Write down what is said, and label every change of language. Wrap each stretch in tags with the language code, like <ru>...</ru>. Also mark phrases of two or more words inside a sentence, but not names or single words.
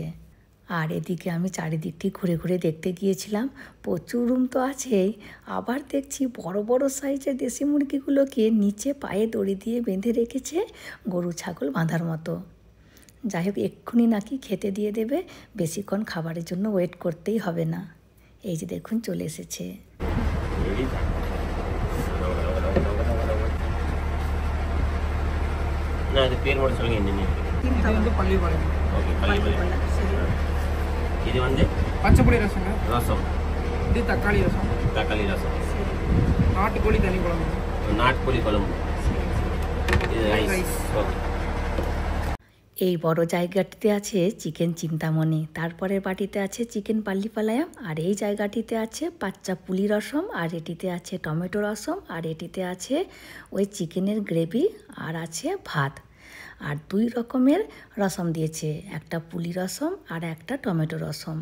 <bn>আর এদিকে আমি চারিদিকটি ঘুরে ঘুরে দেখতে গিয়েছিলাম, প্রচুর রুম তো আছেই, আবার দেখছি বড় বড় সাইজের দেশি মুরগিগুলোকে নিচে পায়ে দড়ি দিয়ে বেঁধে রেখেছে, গরু ছাগল বাঁধার মতো। যাই হোক, এক্ষুনি নাকি খেতে দিয়ে দেবে, বেশিক্ষণ খাবারের জন্য ওয়েট করতেই হবে না। এই যে দেখুন চলে এসেছে।</bn> <ta>இது வந்து பச்சைப்புளி ரசம், ரசம் இது தக்காளி ரசம், தக்காளி ரசம், நாட்டுக்கோழி தனி குழம்பு, நாட்டுக்கோழி குழம்பு, இது ரைஸ்।</ta> <bn>এই বড় জায়গাটিতে আছে চিকেন চিন্তামণি, তারপরের বাটিতে আছে চিকেন পাল্লিপালায়াম, আর এই জায়গাটিতে আছে পাচ্চা পুলি রসম, আর এটিতে আছে টমেটো রসম, আর এটিতে আছে চিকেনের গ্রেভি, আর আছে ভাত। আর 2 রকমের রসম দিয়েছে, একটা পুলি রসম আর একটা টমেটো রসম।</bn>